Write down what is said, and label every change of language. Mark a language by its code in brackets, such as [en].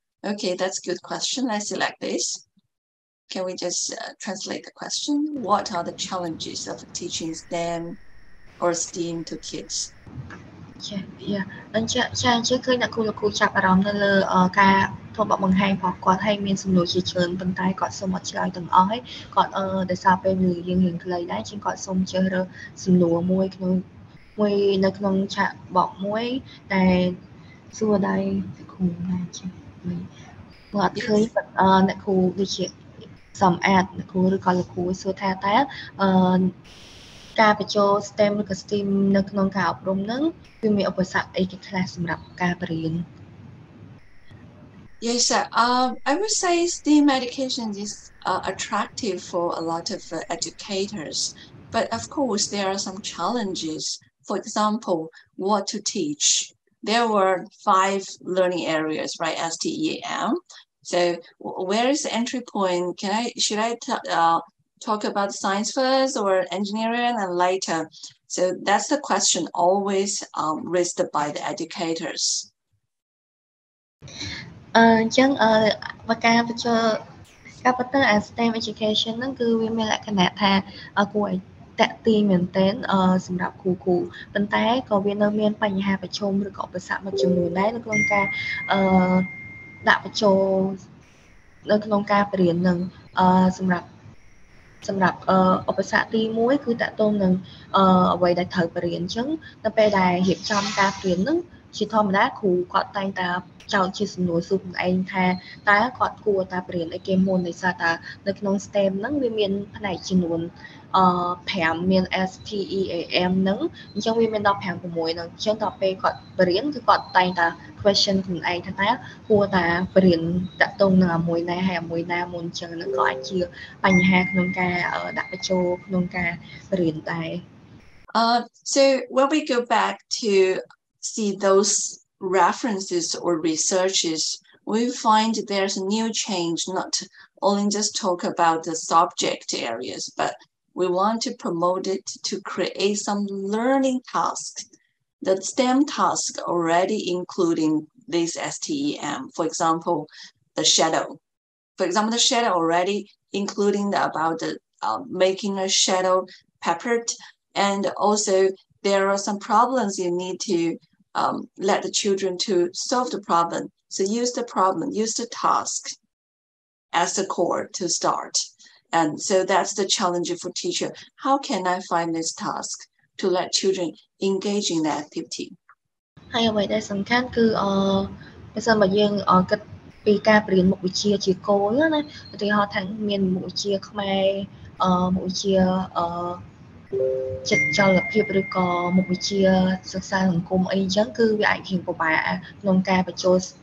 [en] Okay, that's a good question. Let's select this. Can we just translate the question? What are the challenges of teaching STEM or STEAM to kids? Yeah. [km] អញ្ចឹងឃើញអ្នកគ្រូចាប់អារម្មណ៍នៅលើការធ្វើបទបង្ហាញរបស់គាត់ហើយមានសំណួរជាច្រើនប៉ុន្តែគាត់សូមអត់ឆ្លើយទាំងអស់ហើយគាត់ដោយសារពេលយើងរៀងខ្លីដែរជាងគាត់សូមជ្រើសរើសសំណួរមួយ នៅក្នុងឆាកបកមួយដែលសួរដែរគ្រូណាចាមកអត់ឃើញអ្នកគ្រូដូចជាសំអាតអ្នកគ្រូឬក៏លោកគ្រូសួរថាតើការបញ្ចូល STEM ឬក៏ STEAM នៅក្នុងការអប់រំហ្នឹងវាមានឧបសគ្គអីខ្លះសម្រាប់ការបរៀន [en] Yes, sir. I would say STEAM education is attractive for a lot of educators, but of course there are some challenges. For example, what to teach. There were 5 learning areas, right? STEM. So where is the entry point? Should I talk about science first or engineering and later? So that's the question always raised by the educators. [km] អញ្ចឹងការបញ្ចូលការពិតទៅ STEM education ហ្នឹងគឺវាមានលក្ខណៈថាគួរឲ្យតាក់ទាញមែនទែនសម្រាប់គ្រូប៉ុន្តែក៏វានៅមានបញ្ហាប្រឈមឬក៏ឧបសគ្គមួយចំនួនដែរនៅក្នុងការដាក់បញ្ចូលនៅក្នុងការបរៀននឹងសម្រាប់ សម្រាប់ឧបសគ្គទី1គឺតកតងនឹងអ្វីដែលត្រូវបរៀនអញ្ចឹងនៅពេលដែលរៀបចំការបរៀនហ្នឹងជាធម្មតាគ្រូគាត់តែងតែចោទជាសំណួរសួរខ្លួនឯងថាតើគាត់គួរតែបរៀនអីគេមុនដោយសារតែនៅក្នុង STEM ហ្នឹងវាមានផ្នែកចំនួន 5មាន STEAM ហ្នឹងអញ្ចឹងវាមានដល់5 6ហ្នឹងអញ្ចឹងដល់ពេលគាត់បរៀនគឺគាត់តែងតែ question ខ្លួនឯងថាតើគួរតែបរៀនតកតងនឹងមួយណាហើយមួយណាមុនអញ្ចឹងហ្នឹងក៏អាចជាបញ្ហាក្នុងការដាក់បញ្ចូលក្នុងការបរៀនដែរ [en] So when we go back to see those references or researches, we find there's a new change, not only just talk about the subject areas, but we want to promote it to create some learning tasks. The STEM task already including this STEM, for example, the shadow. For example, the shadow already including about the making a shadow peppered, and also there are some problems you need to let the children to solve the problem. So use the problem, use the task as the core to start. And so that's the challenge for teacher. How can I find this task to let children engage in the activity? [km] ហើយអ្វីដែលសំខាន់គឺបើសិនបើយើងគិតពីការបរៀនមុខវិជ្ជាជាគោលណាឧទាហរណ៍ថាមានមុខវិជ្ជាខ្មែរមុខវិជ្ជាចិត្តចលភាពឬក៏មុខវិជ្ជាសិក្សាសង្គមអីអញ្ចឹងគឺវាអាចរៀងពិបាកក្នុងការបញ្ចូល